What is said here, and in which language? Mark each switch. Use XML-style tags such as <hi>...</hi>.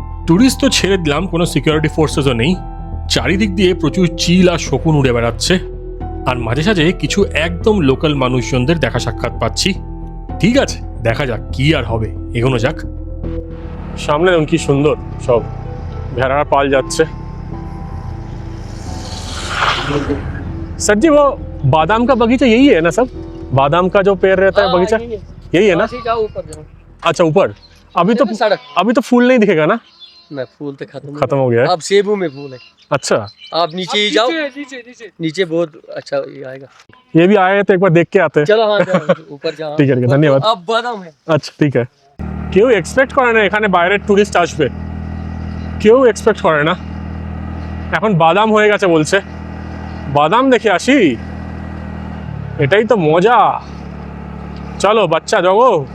<bn>Tourist তো ছেড়ে দিলাম, কোনো সিকিউরিটি ফোর্সেসও নেই। চারিদিক দিয়ে প্রচুর চিল আর শকুন উড়ে বেড়াচ্ছে, আর মাঝে সাঝে কিছু একদম লোকাল মানুষজনদের দেখা সাক্ষাৎ পাচ্ছি। ঠিক আছে, দেখা যাক কি আর হবে, এগোনো যাক। সামনে দেখুন কি সুন্দর সব ভেড়ার পাল যাচ্ছে।</bn> <hi>सर जी वो बादाम का बगीचा यही है ना सब? बादाम का जो पेड़ रहता है बगीचा यही है ना? जाओ ऊपर जाओ। अच्छा ऊपर, सड़क अभी तो फूल नहीं दिखेगा ना? मैं फूल तो खत्म हो गया है। अब सेबू में फूल है। अच्छा, आप नीचे ही जाओ, नीचे बहुत अच्छा ये आएगा। ये भी आए तो एक बार देख के आते हैं। चलो हाँ जाओ, ऊपर जाओ।</hi> <bn>ঠিক আছে, ধন্যবাদ।</bn> <hi>अब बादाम है।</hi> <bn>আচ্ছা ঠিক আছে। কেউ এক্সপেক্ট করে না এখানে বাইরের টুরিস্ট আসবে, কেউ এক্সপেক্ট করে না। এখন বাদাম হয়ে গেছে বলছে, বাদাম দেখে আসি, এটাই তো মজা। চলো বাচ্চা জগো।</bn>